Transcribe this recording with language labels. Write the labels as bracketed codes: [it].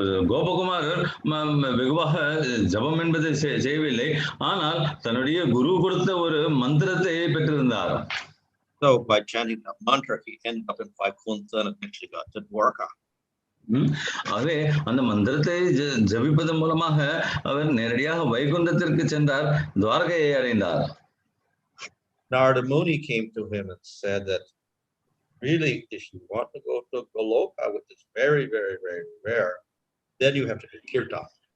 [ta] கோபகுமாரர் வெகுவாக ஜபம் என்பதை செய்யவில்லை, ஆனால் தன்னுடைய குரு கொடுத்த ஒரு மந்திரத்தை பெற்றிருந்தார். [en] So by chanting that mantra, he ended up in Vaikuntha and eventually got to Dwarka. [ta] ஆகவே அந்த மந்திரத்தை ஜபிப்பதன் மூலமாக அவர் நேரடியாக வைகுண்டத்திற்கு சென்றார், துவாரகையை அடைந்தார். [en] Narada Muni came to him and said that really, if you want to go to Goloka, which is very, very, very rare, then you have to do kirtan.